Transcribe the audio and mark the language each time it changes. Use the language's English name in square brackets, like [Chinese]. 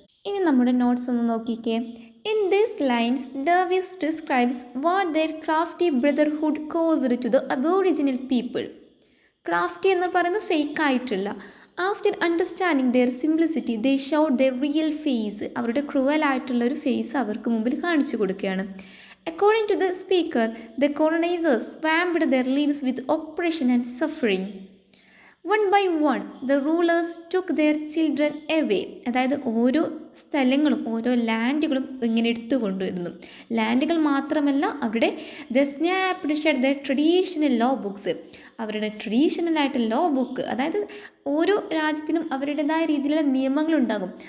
[Malayalam] ഇനി നമ്മുടെ നോട്ട്സ് ഒന്ന് നോക്കിക്കേ. [English] In these lines Davis describes what their crafty brotherhood caused to the aboriginal people. [Malayalam] Crafty എന്ന് പറയുന്നത് ഫേക്ക് ആയിട്ടുള്ള. [English] After understanding their simplicity they showed their real face. [Malayalam] അവരുടെ ക്രൂവലായിട്ടുള്ളൊരു face അവർക്ക് മുമ്പിൽ കാണിച്ചു കൊടുക്കുകയാണ്. [English] According to the speaker, the colonizers swamped their lives with oppression and suffering. One by one, the rulers took their children away. [Malayalam] അതായത് ഓരോ സ്ഥലങ്ങളും ഓരോ ലാൻഡുകളും ഇങ്ങനെ എടുത്തു കൊണ്ടുവരുന്നു. ലാൻഡുകൾ മാത്രമല്ല, അവിടെ [English] The snapped shut the traditional law books. [Malayalam] അവരുടെ ട്രഡീഷണലായിട്ട് ലോ ബുക്ക്, അതായത് ഓരോ രാജ്യത്തിനും അവരുടേതായ രീതിയിലുള്ള നിയമങ്ങളുണ്ടാകും.